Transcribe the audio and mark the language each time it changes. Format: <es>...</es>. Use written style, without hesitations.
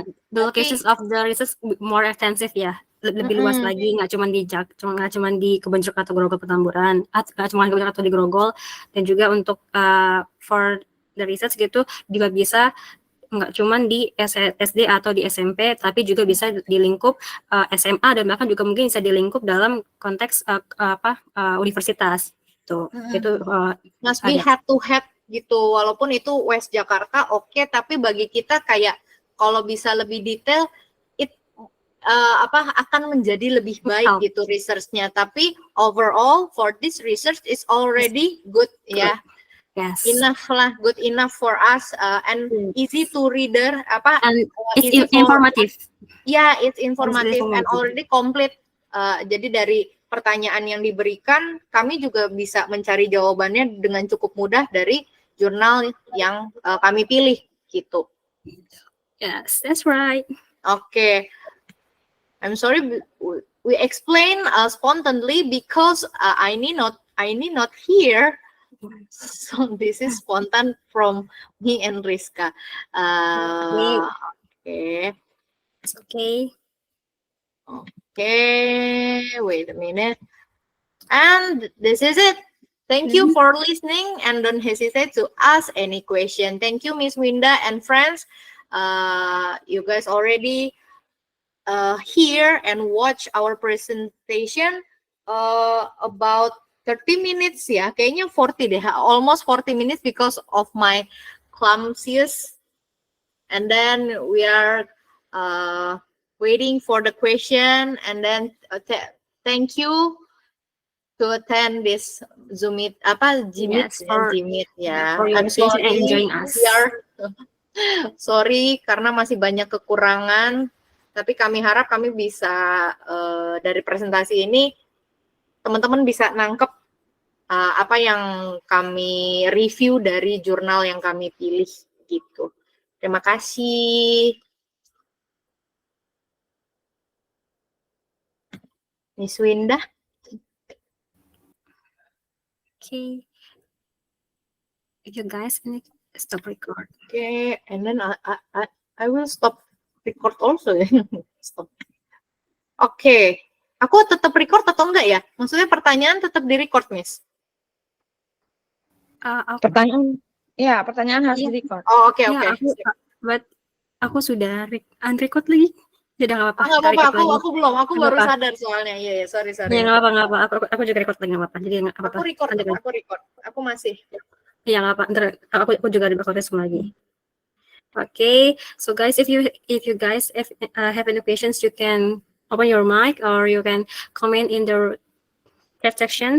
<en>The locations of the research more extensive</en> <id>ya, lebih luas lagi, nggak cuma di kebon jeruk atau Grogol Petamburan, nggak cuma di kebon jeruk atau di Grogol, dan juga untuk</id> <en>for the research</en> <id>gitu juga bisa nggak cuma di SD atau di SMP, tapi juga bisa di lingkup SMA dan bahkan juga mungkin bisa di lingkup dalam konteks universitas. Itu</id> <en>must be head to head</en> <id>gitu, walaupun itu West Jakarta oke, tapi bagi kita kayak kalau bisa lebih detail akan menjadi lebih baik gitu researchnya.</id> <en>Tapi overall for this research is already good ya. Yes. Enough lah, good enough for us and easy to reader and it's informative. Yeah, it's informative and already complete.</en> <id>Jadi dari pertanyaan yang diberikan, kami juga bisa mencari jawabannya dengan cukup mudah dari jurnal yang kami pilih gitu.</id> <en>Yes, that's right. Okay. I'm sorry we explain spontaneously because I need not here. So this is spontan from me and Rizka. Okay. It's okay. Okay, wait a minute. And this is it. Thank you for listening and don't hesitate to ask any question. Thank you, Miss Winda and friends. You guys already hear and watch our presentation about 30 minutes ya,</en> <id>kayaknya 40 deh,</id> <en>almost 40 minutes because of my clumsiness. And then we are waiting for the question, and then thank you to attend this Zoom meet, Yes, Gmeet ya. for your I'm attention sorry, and enjoying us. we are sorry</en> <id>karena masih banyak kekurangan, tapi kami harap kami bisa dari presentasi ini teman-teman bisa nangkep apa yang kami review dari jurnal yang kami pilih gitu. Terima kasih.</id> <en>Miss Winda. Okay. You guys can stop record. Okay, and then I will stop record also. Stop. Okay.</en> <id>Aku tetap record atau enggak ya? Maksudnya pertanyaan tetap di-record, Miss? Pertanyaan harus di-record. Oh, oke. Aku sudah unrecord lagi. Tidak nggak apa-apa. Nggak apa-apa, aku belum. Aku baru sadar soalnya. Iya, sorry. Ya nggak apa-apa. Aku juga record lagi nggak apa-apa. Jadi nggak apa-apa. Aku record. Aku masih. Ya nggak apa. Ntar aku juga record semua lagi.</id> <en>Okay, so guys, if you guys have any questions, you can open your mic or you can comment in the chat sections.</en>